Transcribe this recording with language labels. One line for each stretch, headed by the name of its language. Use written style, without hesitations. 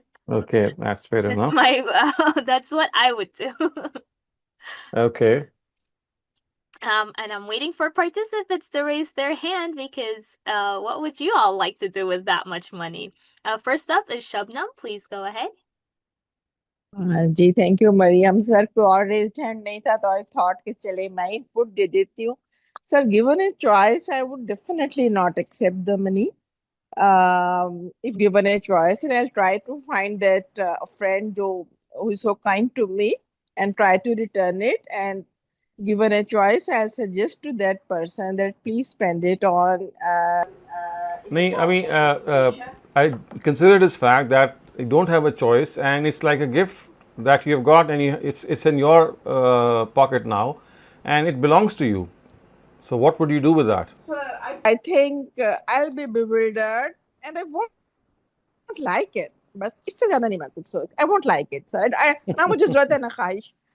English: Okay, that's fair enough. that's what I would do. Okay. And I'm waiting for participants to raise their hand because what would you all like to do with that much money? First up is Shabnam. Please go ahead. जी thank you Mariam sir को और raised hand नहीं था तो I thought
Hindi: कि चले मैं put दे देती हूँ
English: Sir given a choice I would definitely not accept the money if given a choice, and I'll try to find that friend who is so kind to me and try to return it. And given a choice, I'll suggest to that person that please spend it on. I mean, I consider this fact that you don't have a choice, and it's like a gift that you have got, and it's in your pocket now, and it belongs to you. So what would you do with that? Sir, I think I'll be bewildered and I won't like it. But
Hindi: इससे ज़्यादा नहीं मैं कुछ सोच.
English: I won't like it, sir.
Hindi: ना मुझे ज़रूरत है ना ख्वाहिश.